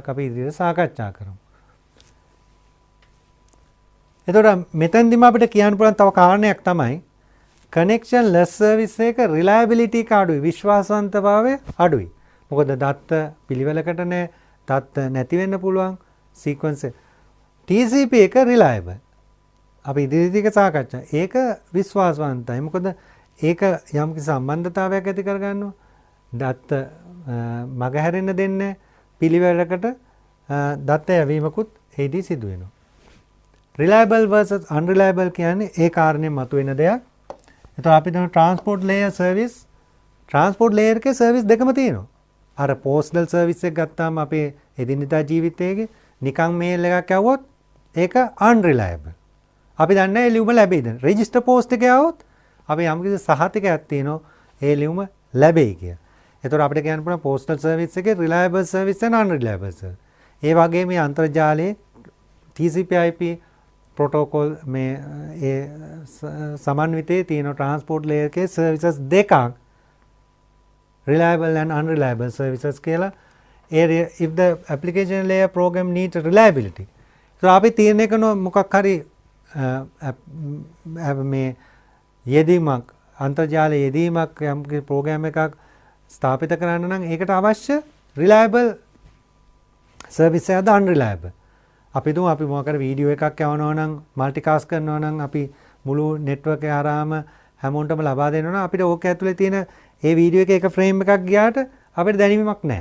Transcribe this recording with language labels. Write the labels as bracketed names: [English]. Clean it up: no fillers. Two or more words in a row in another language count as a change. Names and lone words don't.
[Sinhala] අපි ඉදිරියට සාකච්ඡා කරමු. එතකොට මෙතෙන්දිම අපිට කියන්න පුළුවන් තව කාරණයක් තමයි [English] connectionless service [Sinhala] එක reliability එක අඩුයි, විශ්වාසවන්තභාවය අඩුයි. මොකද දත්ත පිළිවෙලකට නැහැ, දත්ත නැති වෙන්න පුළුවන් sequence. TCP එක reliable. අපි ඉදිරියට සාකච්ඡා. ඒක විශ්වාසවන්තයි. මොකද ඒක යම්කිසි සම්බන්ධතාවයක් ඇති කරගන්නවා. දත්ත මගහැරෙන්න දෙන්නේ පිළිවෙලකට දත්ත යැවීමකුත් ඒදී සිදු වෙනවා. [English] reliable versus unreliable [Sinhala] කියන්නේ ඒ කාරණේ මතුවෙන දෙයක්. එතකොට අපි දන්න [English] transport layer service transport layer [Sinhala] එකේ service දෙකම තියෙනවා. අර [English] postal service [Sinhala] එක ගත්තාම අපේ එදිනෙදා ජීවිතයේ නිකන් mail එකක් යවුවොත් ඒක unreliable. අපි දන්නේ නැහැ ඒ ලියුම ලැබෙයිද. [English] register post [Sinhala] එකේ આવොත් අපි යම්කිසි සහතිකයක් තියෙනවා ඒ ලියුම ලැබෙයි කියලා. එතකොට අපිට කියන්න පුළුවන් [English] postal service [Sinhala] එකේ [English] reliable service and unreliable service. [Sinhala] ඒ වගේ මේ අන්තර්ජාලයේ [English] TCP/IP protocol [Sinhala] මේ ඒ සමන්විතයේ තියෙන [English] transport layer [Sinhala] එකේ services දෙකක් [English] reliable and unreliable services [Sinhala] කියලා. [English] if the application layer program needs reliability. [Sinhala] so අපි තීරණය කරන මොකක් හරි මේ යෙදීමක් අන්තර්ජාලයේ යෙදීමක් යම් ප්‍රෝග්‍රෑම් එකක් ස්ථාපිත කරන්න නම් ඒකට අවශ්‍ය [English] reliable service [Sinhala] එකද unreliable. අපි දුම අපි මොකක් හරි වීඩියෝ එකක් යවනවා නම් මල්ටිකාස්ට් කරනවා නම් අපි මුළු network එක හරහාම හැමෝටම ලබා දෙනවා නම් අපිට ඕක ඇතුලේ තියෙන ඒ වීඩියෝ එකේ එක ෆ්‍රේම් එකක් ගියාට අපිට දැනීමක් නැහැ.